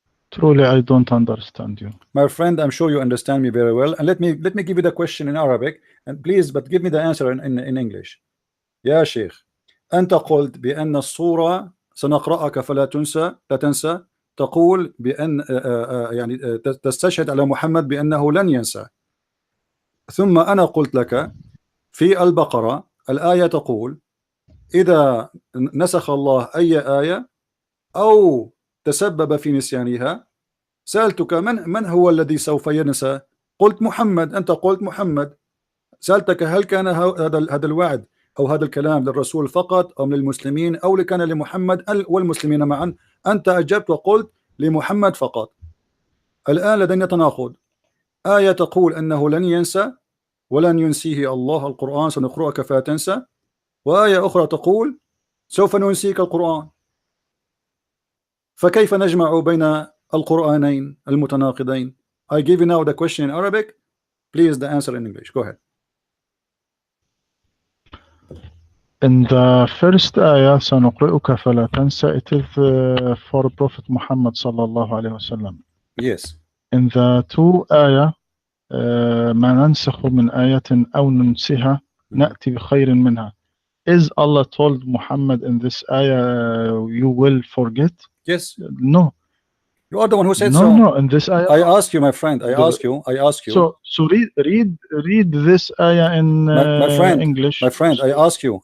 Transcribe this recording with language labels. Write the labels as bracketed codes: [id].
[en] Truly, I don't understand you. My friend, I'm sure you understand me very well. And let me give you the question in Arabic, and please, but give me the answer in English. [ar] يا شيخ أنت قلت بأن الصورة سنقرأك فلا تنسى لا تنسى تقول بأن يعني تستشهد على محمد بأنه لن ينسى. ثم أنا قلت لك في البقرة الآية تقول إذا نسخ الله أي آية أو تسبب في نسيانها سألتك من هو الذي سوف ينسى؟ قلت محمد، أنت قلت محمد. سألتك هل كان هذا الوعد أو هذا الكلام للرسول فقط أم للمسلمين أو كان لمحمد والمسلمين معا؟ أنت أجبت وقلت لمحمد فقط. الآن لدينا تناقض، آية تقول أنه لن ينسى ولن ينسيه الله القرآن سنقرأك فلا تنسى، وآية أخرى تقول سوف ننسيك القرآن. فكيف نجمع بين القرآنين المتناقضين؟ [en] I give you now the question in Arabic. Please the answer in English. Go ahead. In the first ayah, [ar] سنقرئك فلا تنسى, [en] it is for Prophet Muhammad sallallahu alayhi wasallam. Yes. In the two ayah, [ar] ما ننسخ من آية أو ننسها نأتي بخير منها. [en] Is Allah told Muhammad in this ayah you will forget? Yes. No. You are the one who said No, so. no. In this ayah, I ask you, my friend. I ask you. So read this ayah in my friend, English. My friend, I ask you.